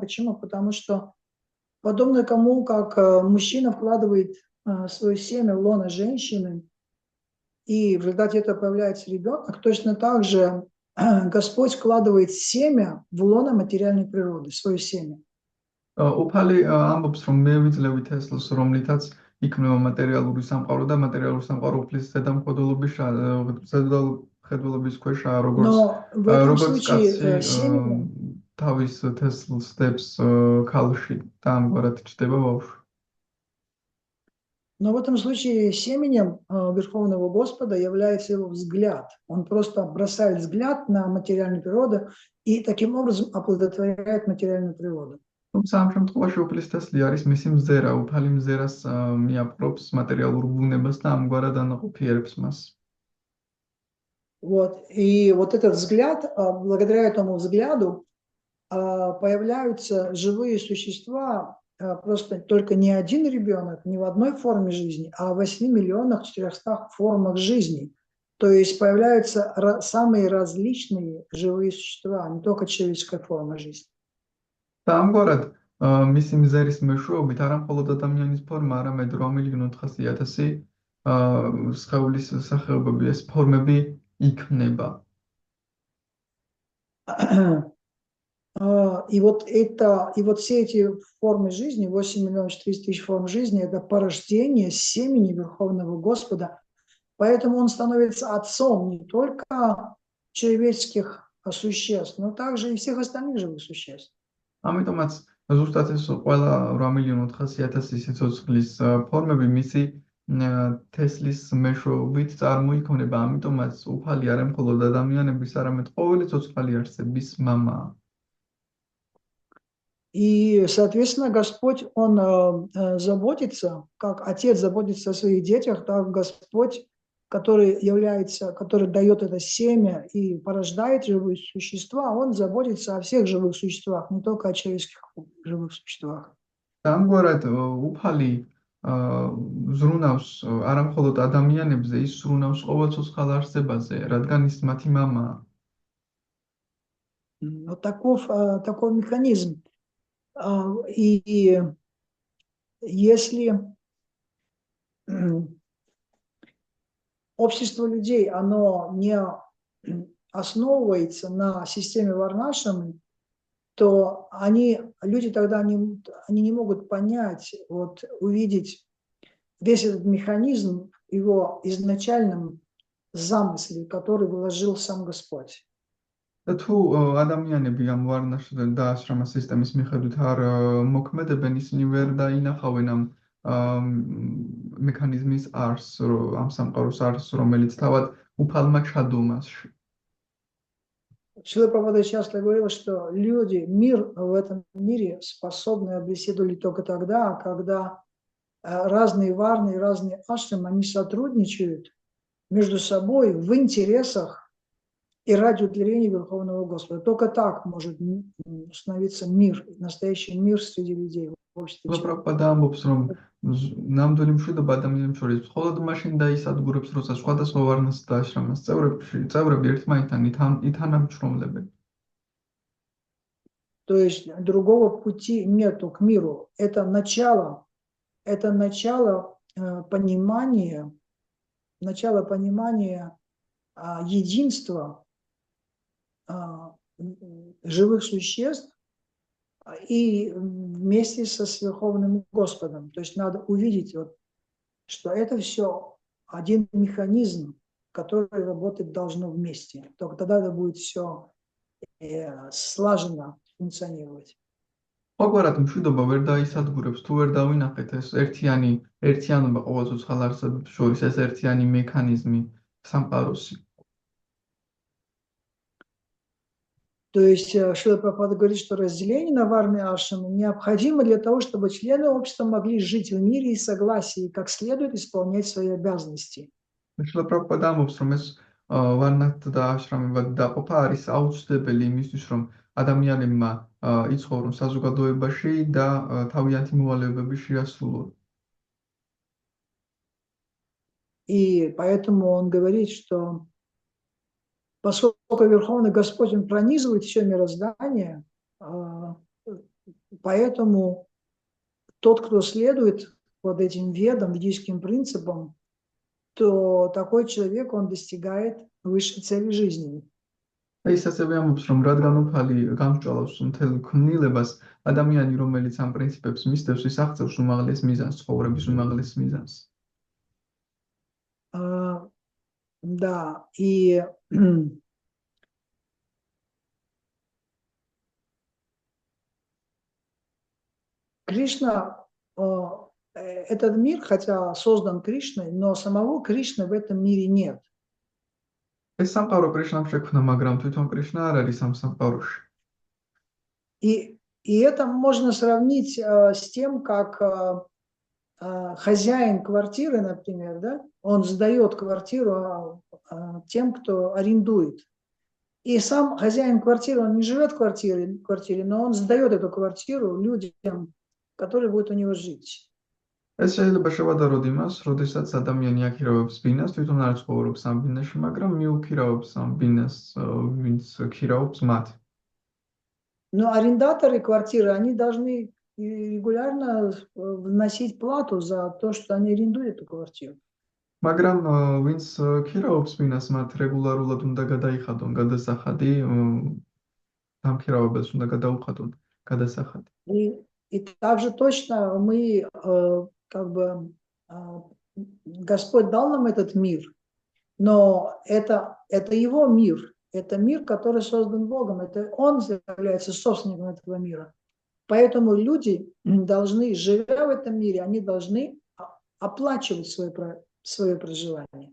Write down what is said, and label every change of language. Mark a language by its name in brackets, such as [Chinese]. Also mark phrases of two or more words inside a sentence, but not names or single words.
[Russian] Почему? Потому что подобно кому, как мужчина вкладывает свое семя в лоно женщины, и в результате этого появляется ребенок, точно так же Господь вкладывает семя в лоно материальной природы, свое семя. [Georgian] უფალი ამბობს, რომ მე ვიძლევი თესლს, რომლითაც იქმნება მატერიალური სამყარო და მატერიალური სამყარო უფლის ზედამხედველობის ქვეშაა, როგორც კაცი თავის თესლს დებს ქალში და ამგვარად ჩდება ბავშვი. [Russian] Но в этом случае семенем Верховного Господа является его взгляд. Он просто бросает взгляд на материальную природу и таким образом оплодотворяет материальную природу. [Georgian] თუმცა ამ შემთხვევაში უფლის თესლი არის მისი მზერა, უფალი მზერას მიაპყრობს материалურ ბუნებას და ამგვარად ანაყოფიერებს მას. [Russian] Вот. И вот этот взгляд, благодаря этому взгляду появляются живые существа, просто только не один ребенок, не в одной форме жизни, а в 8 миллионах 400 формах жизни. То есть появляются самые различные живые существа, не только человеческая форма жизни. [Georgian] და ამგვარად მისი მზერის მეშვეობით არა მხოლოდ ადამიანის ფორმა, არამედ 8 მილიონი 400,000 სხეულის სახეობები, ეს ფორმები იქნება. [Russian] И вот все эти формы жизни, 8 миллионов 400 тысяч форм жизни, это порождение семени Верховного Господа. Поэтому он становится отцом не только человеческих существ, но также и всех остальных живых существ. [Georgian] ამიტომაც ზუსტად ეს ყველა 8 მილიონი 400,000 სიცოცხლის ფორმები მისი თესლის მეშვეობით წარმოიქმნება. ამიტომაც უფალი არა მხოლოდ ადამიანების, არამედ ყოველი ცოცხალი არსების მამაა. [Russian] И, соответственно, Господь, Он заботится, как Отец заботится о своих детях, так Господь, который дает это семя и порождает живые существа, Он заботится о всех живых существах, не только о человеческих живых существах. [Georgian] ამგვარად უფალი ზრუნავს არა მხოლოდ ადამიანებზე, ის ზრუნავს ყოველ ცოცხალ არსებაზე, რადგან ის მათი მამაა. [Russian] Вот такой механизм. И если общество людей, оно не основывается на системе Варнашрама, то люди тогда они не могут понять, вот, увидеть весь этот механизм в его изначальном замысле, который вложил сам Господь. [Georgian] თუ ადამიანები ამ ვარნაშრ და აშრამა სისტემის მიხედვით არ მოქმედებენ, ისინი ვერ დაინახავენ ამ მექანიზმის არსს, ამ სამყაროს არსს, რომელიც თავად უფალმა ჩადო მასში. [Russian] Шрила Прабхупада часто говорила, что мир в этом мире способны обеседовали только тогда, когда разные варны и разные ашрамы, они сотрудничают между собой в интересах и ради удовлетворения Верховного Господа. Только так может установиться мир, настоящий мир среди людей. обществе. [Georgian] პრაბჰუპადა ამბობს, რომ ნამდვილი მშვიდობა ადამიანებს შორის მხოლოდ მაშინ დაისადგურებს, როცა სხვადასხვა ვარნას და აშრამის წევრები ერთმანეთთან ითანამშრომლებენ. [Russian] То есть другого пути нету к миру. Это начало понимания единства живых существ и вместе со Верховным Господом. То есть надо увидеть, что это все один механизм, который работать должно вместе. Только тогда это будет все слаженно функционировать. [Georgian] ოღონდ მშვიდობა ვერ დაისადგურებს, თუ ვერ დავინახეთ ეს ერთიანობა ყოველ ცოცხალ არსებებს შორის, ეს ერთიანი მექანიზმი სამყაროსი. [Russian] То есть Шрила Прабхупада говорит, что разделение на варны и ашрамы необходимо для того, чтобы члены общества могли жить в мире и согласии, и как следует исполнять свои обязанности. [Georgian] Шрила Прабхупада ამბობს, რომ ეს ვარნად და აშრამებად დაყოფა არის აუცილებელი იმისთვის, რომ ადამიანებმა იცხოვრონ საზოგადოებაში და თავიანთი მოვალეობები შეასრულონ. [Russian] И поэтому он говорит, что поскольку Верховный Господь, Он пронизывает все мироздание, поэтому тот, кто следует вот этим ведам, ведическим принципам, то такой человек, он достигает высшей цели жизни. [Georgian] ის ასევე ამბობს, რომ რადგან უფალი გამსჭვალავს მთელ ქმნილებას, ადამიანი, რომელიც ამ პრინციპებს მისდევს, ის აღწევს უმაღლეს მიზანს, ცხოვრების უმაღლეს მიზანს. [Russian] Да, и Кришна, этот мир, хотя создан Кришной, но самого Кришны в этом мире нет. [Georgian] ეს სამყარო კრიშნამ შექმნა, მაგრამ თვითონ კრიშნა არ არის ამ სამყაროში. [Russian] И это можно сравнить с тем, как хозяин квартиры, например, да, он сдает квартиру тем, кто арендует. И сам хозяин квартиры, он не живет в квартире, но он сдает эту квартиру людям, которые будут у него жить. [Georgian] ეს შეიძლება შევადაროთ იმას, როდესაც ადამიანი აქირავებს ბინას, თვითონ არ ცხოვრობს ამ ბინაში, მაგრამ მიუქირავებს ამ ბინას, ვინც ქირავობს მათ. [Russian] Но арендаторы квартиры, они должны регулярно вносить плату за то, что они арендуют эту квартиру. [Georgian] მაგრამ ვინც ქირავობს ბინას, მათ რეგულარულად უნდა გადაიხადონ გადასახადი, დამქირავებელს უნდა გადაუხადონ გადასახადი. [Russian] И также точно мы, Господь дал нам этот мир, но это Его мир, это мир, который создан Богом, это Он является собственником этого мира. Поэтому люди должны, живя в этом мире, они должны оплачивать свое проживание.